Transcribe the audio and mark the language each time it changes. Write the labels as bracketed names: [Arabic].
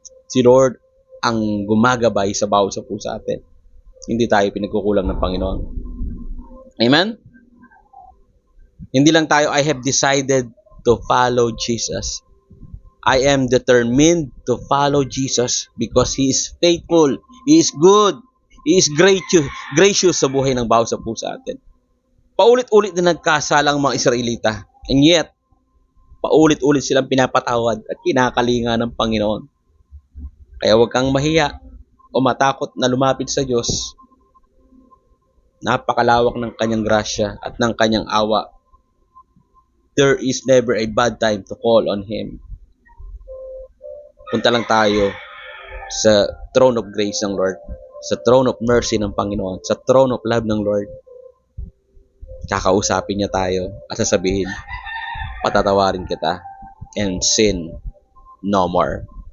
[Filipino] Si Lord ang gumagabay sa bawat sa puso atin. Hindi tayo pinagkukulang ng Panginoon. Amen? Hindi lang tayo, [English] I have decided to follow Jesus. I am determined to follow Jesus because He is faithful, He is good, He is gracious [Filipino] sa buhay ng bawat sa puso atin. Paulit-ulit na nagkasala ang mga Israelita. [English] And yet, [Filipino] paulit-ulit silang pinapatawad at kinakalinga ng Panginoon. Kaya huwag kang mahiya o matakot na lumapit sa Diyos. Napakalawak ng kanyang grasya at ng kanyang awa. [English] There is never a bad time to call on Him. [Filipino] Punta lang tayo sa [English] throne of grace [Filipino] ng Lord, sa [English] throne of mercy [Filipino] ng Panginoon, sa [English] throne of love [Filipino] ng Lord. Kakausapin niya tayo at sasabihin, patatawarin kita [English] and sin no more.